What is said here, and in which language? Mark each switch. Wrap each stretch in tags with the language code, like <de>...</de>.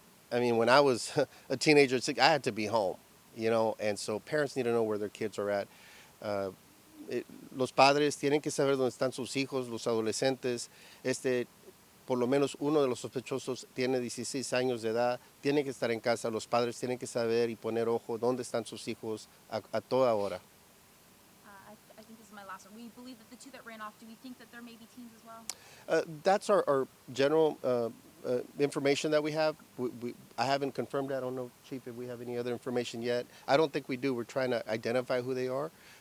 <en>When I was a teenager, I had to be home, and so parents need to know where their kids are at.</en> <es>Uh, los padres tienen que saber dónde están sus hijos, los adolescentes. Por lo menos uno de los sospechosos tiene 16 años de edad, tiene que estar en casa. Los padres tienen que saber y poner ojo dónde están sus hijos a toda hora.</es> <en>I think this is my last one. We believe that the two that ran off, do we think that there may be teens as well? That's our general information that we have. I haven't confirmed that. I don't know, Chief, if we have any other information yet. I don't think we do. We're trying to identify who they are.</en>